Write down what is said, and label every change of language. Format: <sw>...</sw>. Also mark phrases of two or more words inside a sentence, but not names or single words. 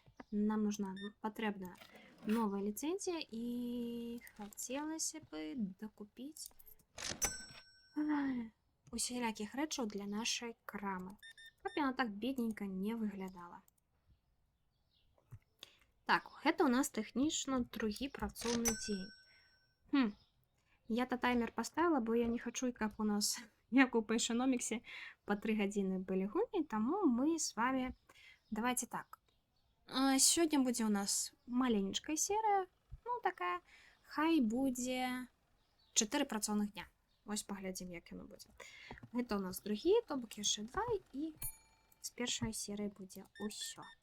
<be>Нам патрэбна новая ліцэнзія і хацелася бы дакупіць усялякіх рэчаў для нашай крамы, каб яна так бедненька не выглядала. Так, гэта ў нас тэхнічна другі працоўны дзень.</be> <ru>Я-то таймер поставила, бо я не хочу,</ru> <be>каб у нас, як у Пэйшэноміксе, по 3 гадзіны былі гульні, таму мы з вами,</be> <ru>давайте так.</ru> <be>Сёння будзе у нас маленечкая серыя, такая, хай будзе 4 працоўных дня. Вось паглядзім, як яно будзе. Гэта у нас другі, то бок яшчэ 2, і з першай серыі будзе ўсё.</be>